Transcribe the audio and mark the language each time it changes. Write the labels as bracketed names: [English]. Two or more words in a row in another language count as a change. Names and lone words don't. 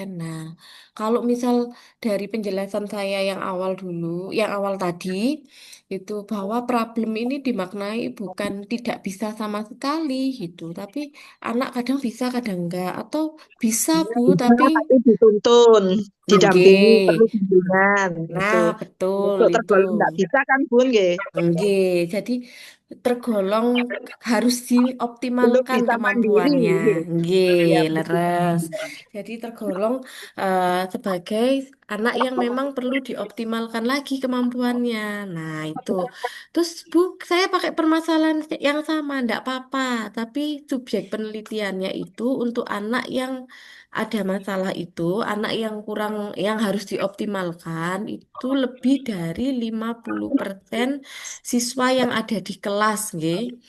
[Indonesian] Nah, kalau misal dari penjelasan saya yang awal dulu, yang awal tadi, itu bahwa problem ini dimaknai bukan tidak bisa sama sekali gitu, tapi anak kadang bisa, kadang enggak, atau bisa Bu, Bisa tapi tapi dituntun, didampingi, perlu enggak. bimbingan Nah, gitu. betul Untuk itu. tergolong nggak bisa kan Bun, nggih? Nggih, jadi tergolong harus Belum dioptimalkan bisa mandiri, kemampuannya. nggih. Nggih, Ya, leres. Jadi tergolong sebagai anak yang memang perlu dioptimalkan lagi kemampuannya. Nah, itu. Terus Bu, saya pakai permasalahan yang sama, enggak apa-apa. Tapi subjek penelitiannya itu untuk anak yang ada masalah itu, anak yang kurang, yang harus dioptimalkan itu lebih dari 50% siswa yang ada di kelas, nggih.